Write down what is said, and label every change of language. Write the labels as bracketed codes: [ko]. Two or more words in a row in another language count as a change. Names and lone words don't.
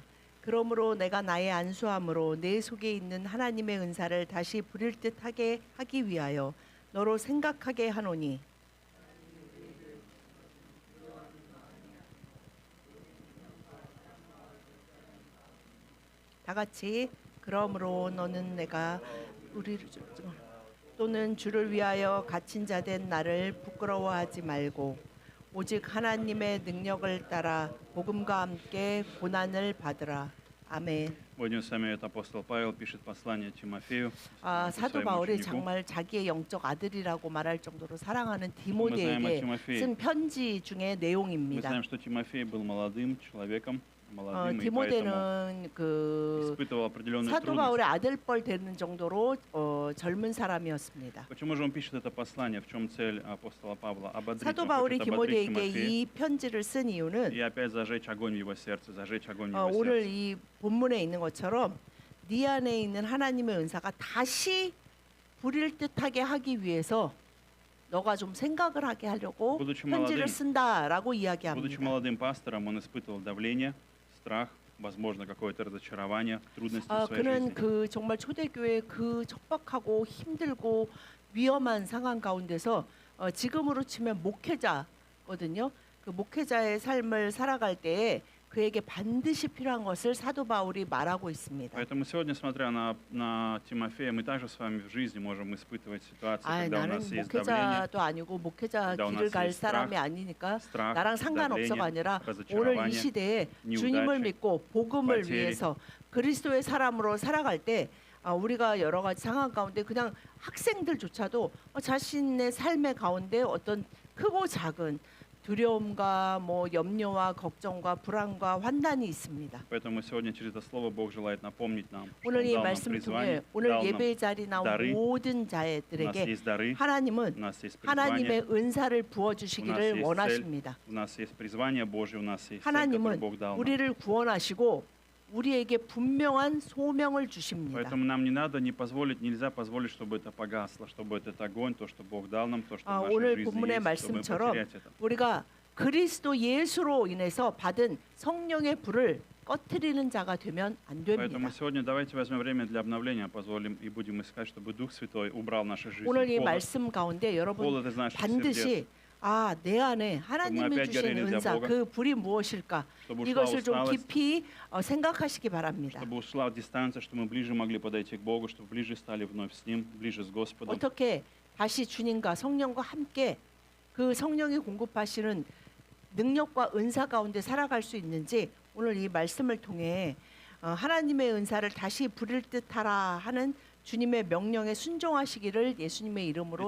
[ko] 그러므로 내가 나의 안수함으로 내 속에 있는 하나님의 은사를 다시 부릴 듯하게 하기 위하여 너로 생각하게 하노니 다 같이 그러므로 너는 내가 우리를 또는 주를 위하여 갇힌 자 된 나를 부끄러워하지 말고 오직 하나님의 능력을 따라 복음과 함께 고난을 받으라. 아멘. [ru] Сегодня с вами апостол Павел пишет послание Тимофею. [ko] 사도 바울이 정말 자기의 영적 아들이라고 말할 정도로 사랑하는 디모데에게 쓴 편지 중의 [ru] Мы [ko] 내용입니다. [ru] знаем, что Тимофей был молодым человеком, молодым, и поэтому [ko] 디모데는 [ru] испытывал определенные [ko] 사도 바울의 [ru] трудности. [ko] 아들뻘 되는 정도로 젊은 사람이었습니다. [ru] Почему же он пишет это послание? В чем цель апостола Павла? Ободрить. [ko] 사도 [ru] Он [ko] 바울이 [ru] хочет ободрить [ko] 디모데에게 [ru] Тимофея [ko] 이 편지를 쓴 이유는 [ru] и опять зажечь огонь в его сердце, зажечь огонь в его [ko] 오늘 [ru] сердце. [ko] 이 본문에 있는 것처럼 네 안에 있는 하나님의 은사가 다시 부릴 듯하게 하기 위해서 너가 좀 생각을 하게 하려고 [ru] будучи [ko] 편지를 [ru] молодым, [ko] 쓴다라고 [ru] будучи [ko] 이야기합니다. [ru] молодым пастором, он испытывал давление, страх, возможно, какое-то разочарование, трудности в своей [ko] 그는 [ru] жизни. [ko] 정말 초대교회 척박하고 힘들고 위험한 상황 가운데서 지금으로 치면 목회자거든요. 그 목회자의 삶을 살아갈 때에 그에게 반드시 필요한 것을 사도 바울이 말하고 있습니다. [ru] Поэтому сегодня, смотря на Тимофея, мы также с вами в жизни можем испытывать ситуации, когда у [ko] 나는 [ru] нас есть давление, [ko] 목회자도 아니고 목회자 [ru] когда у [ko] 길을 [ru] нас [ko] 갈 [ru] есть [ko] 사람이 [ru] страх, [ko] 아니니까 [ru] страх, [ko] 나랑 상관없어가 [ru] давление, [ko] 아니라 오늘 이 [ru] разочарование, [ko] 시대에 [ru] неудачи, [ko] 주님을 믿고 복음을 [ru] потери. [ko] 위해서 그리스도의 사람으로 살아갈 때 우리가 여러 가지 상황 가운데 그냥 학생들조차도 자신의 삶의 가운데 어떤 크고 작은 두려움과 염려와 걱정과 불안과 환난이 있습니다. [ru] Поэтому сегодня через это слово Бог желает напомнить нам, что [ko] 오늘 [ru] Он [ko] 이 [ru] дал нам [ko] 말씀 통해 [ru] призвание, [ko] 오늘 [ru] дал нам, [ko] 예배 자리 나온 [ru] дары. [ko] 모든 [ru] у нас [ko] 자들에게 [ru] есть дары, у [ko] 하나님은 [ru] нас есть призвание, [ko] 하나님의 은사를 [ru] у [ko] 부어 [ru] нас [ko] 주시기를 [ru] есть цель, [ko] 원하십니다. [ru] у нас есть призвание Божье, у нас есть цель, которую [ko] 하나님은 [ru] Бог дал нам. [ko] 우리를 구원하시고 우리에게 분명한 소명을 주십니다. [ru] Поэтому нам не надо, нельзя позволить, чтобы это погасло, чтобы этот огонь, то, что Бог дал нам, то, что в [ko] 오늘 [ru] нашей жизни [ko] 본문의 [ru] есть, чтобы [ko] 말씀처럼 [ru] потерять это. [ko] 우리가 그리스도 예수로 인해서 받은 성령의 불을 꺼트리는 자가 되면 안 [ru] Поэтому [ko] 됩니다. [ru] сегодня давайте возьмем время для обновления, позволим и будем искать, чтобы Дух Святой убрал наши жизни. [ko] 오늘 이 [ru] Холод, [ko] 말씀 가운데 여러분 [ru] холод из наших сердец, [ko] 반드시 내 안에 하나님이 [ru] опять [ko] 주신 [ru] горели для [ko] 은사 [ru] Бога. [ko] 그 불이 무엇일까 [ru] чтобы ушла [ko] 이것을 좀 [ru] усталость, [ko] 깊이 생각하시기 바랍니다. [ru] чтобы ушла дистанция, чтобы мы ближе могли подойти к Богу, чтобы ближе стали вновь с Ним, ближе с Господом. [ko] 어떻게 다시 주님과 성령과 함께 그 성령이 공급하시는 능력과 은사 가운데 살아갈 수 있는지 오늘 이 말씀을 통해 하나님의 은사를 다시 부릴 듯하라 하는 주님의 명령에 순종하시기를 예수님의 이름으로